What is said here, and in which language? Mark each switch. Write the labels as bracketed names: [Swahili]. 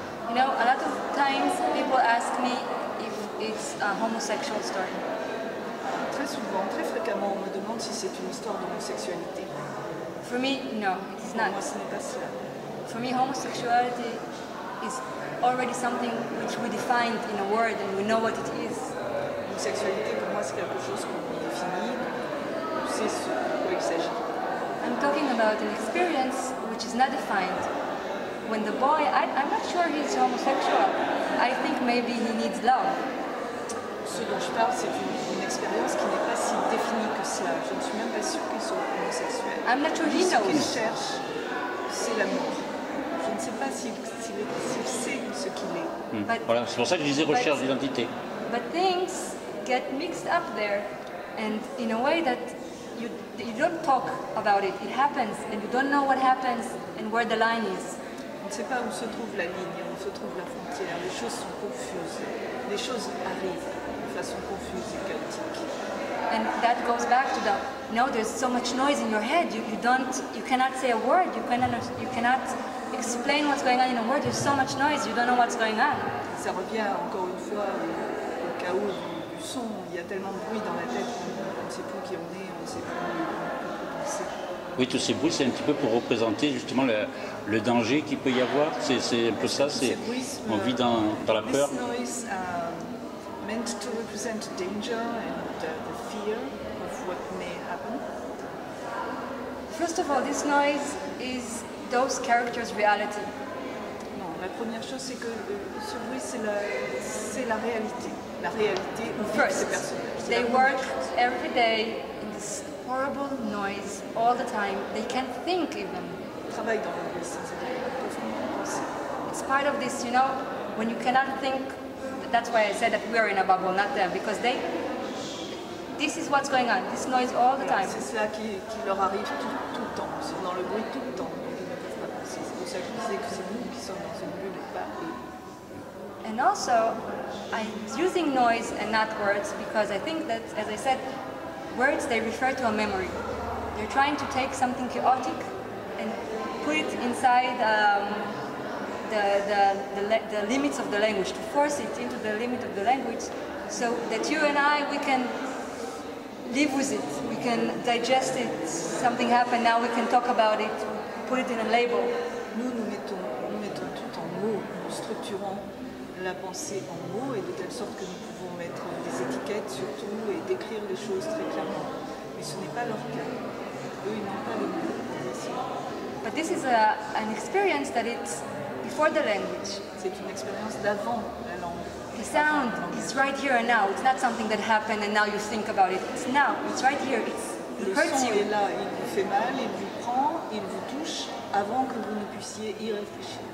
[English] You know, a lot of times people ask me if it's a homosexual story. [French] Très souvent, très fréquemment, on me demande si c'est une histoire d'homosexualité. [English] For me, no, it is [French] Pour [English] not. [French] moi, ce n'est pas cela. [English] For me, homosexuality is already something which we defined in a word and we know what it is. [French] Une sexualité, pour moi, c'est quelque chose qu'on définit, on sait ce de quoi il s'agit. [English] I'm talking about an experience which is not defined. When the boy, I'm not sure he's homosexual. I think maybe he needs love. [French] Ce dont je parle, c'est une expérience qui n'est pas si définie que cela. Je ne suis même pas sûre qu'ils sont homosexuels. [English] I'm not sure he [French] Ce qu'il [English] knows. [French] cherche, c'est l'amour. Je ne sais pas s'il sait ce qu'il est. Voilà, c'est pour ça que je disais recherche d'identité. [English] But things get mixed up there, and in a way that you don't talk about it. It happens, and you don't know what happens and where the line is. [French] On ne sait pas où se trouve la ligne, où se trouve la frontière. Les choses sont confuses. Les choses arrivent de façon confuse et chaotique. [English] And that goes back to the, there's so much noise in your head. You cannot say a word. You cannot explain what's going on in a word. There's so much noise. You don't know what's going on. [French] Ça revient encore une fois au chaos du son. Il y a tellement de bruit dans la tête qu'on ne sait plus qui on est, on ne sait plus quoi penser. Oui, tous ces bruits, c'est un petit peu pour représenter justement le danger qu'il peut y avoir. C'est un peu ça, on vit dans la peur. [English] This noise meant to represent danger and the fear of what may happen. First of all, this noise is those characters' reality. [French] Non, la première chose, c'est que ce bruit, c'est la réalité. La réalité où vivent ces personnages. [English] They work every day in this horrible noise all the time. They can't think even. [French] Ils travaillent dans le bruit sans penser. [English] It's part of this, when you cannot think. That's why I said that we are in a bubble, not them, because this is what's going on. This noise all the time. [French] C'est cela qui leur arrive tout le temps. Ils sont dans le bruit tout le temps. Donc ils ne peuvent pas penser. C'est pour ça que je disais que c'est nous qui sommes dans une bulle et pas eux. [English] And also, I'm using noise and not words because I think that, as I said, words, they refer to a memory. They're trying to take something chaotic and put it inside the limits of the language, to force it into the limit of the language, so that you and I, we can live with it, we can digest it. Something happened, now we can talk about it, put it in a label. [French] Nous mettons tout en mots, nous structurons la pensée en mots et de telle sorte que nous pouvons mettre des étiquettes surtout et décrire les choses très clairement. Mais ce n'est pas leur cas. Eux, ils n'ont pas les mots. [English] But this is an experience that it's before the language. [French] C'est une expérience d'avant la langue. [English] The sound is right here and now. It's not something that happened and now you think about it. It's now. It's right here. It hurts [French] Le son [English] you. [French] est là, il vous fait mal, il vous prend, il vous touche avant que vous ne puissiez y réfléchir.